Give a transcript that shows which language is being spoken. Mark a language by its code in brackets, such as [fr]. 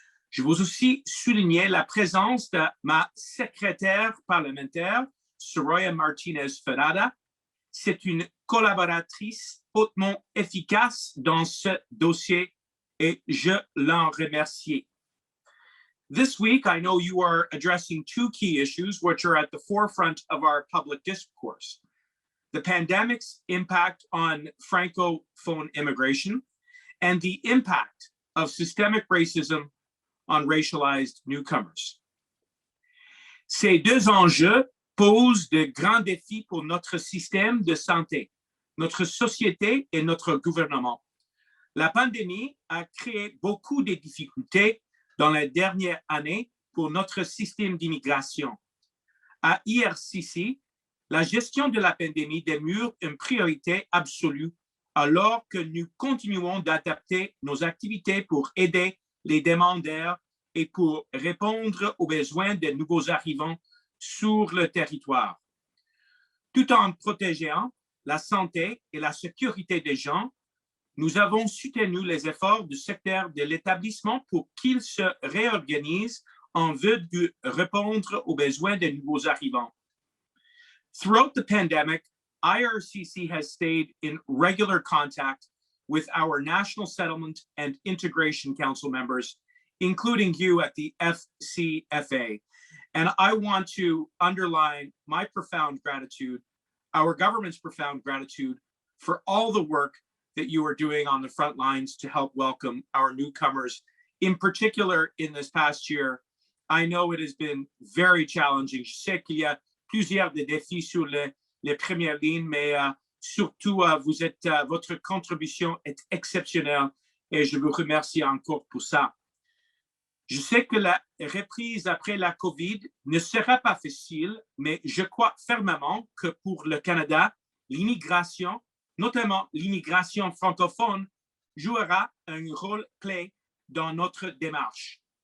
[fr] Je veux aussi souligner la présence de ma secrétaire parlementaire, Soraya Martinez-Ferrada. C'est une collaboratrice hautement efficace dans ce dossier et je l'en remercie. [en] This week, I know you are addressing two key issues which are at the forefront of our public discourse: the pandemic's impact on Francophone immigration and the impact of systemic racism on racialized newcomers. [fr] Ces deux enjeux posent de grands défis pour notre système de santé, notre société et notre gouvernement. La pandémie a créé beaucoup de difficultés dans les dernières années pour notre système d'immigration. À IRCC, la gestion de la pandémie demeure une priorité absolue alors que nous continuons d'adapter nos activités pour aider les demandeurs et pour répondre aux besoins des nouveaux arrivants sur le territoire. Tout en protégeant la santé et la sécurité des gens, nous avons soutenu les efforts du secteur de l'établissement pour qu'il se réorganise en vue de répondre aux besoins des nouveaux arrivants. [en] Throughout the pandemic, IRCC has stayed in regular contact with our National Settlement and Integration Council members, including you at the FCFA. And I want to underline my profound gratitude, our government's profound gratitude for all the work that you are doing on the front lines to help welcome our newcomers. In particular, in this past year, I know it has been very challenging. [fr] Je sais qu'il y a plusieurs des défis sur les premières lignes, mais surtout, votre contribution est exceptionnelle et je vous remercie encore pour ça. Je sais que la reprise après la COVID ne sera pas facile, mais je crois fermement que pour le Canada, l'immigration, notamment l'immigration francophone, jouera un rôle clé dans notre démarche.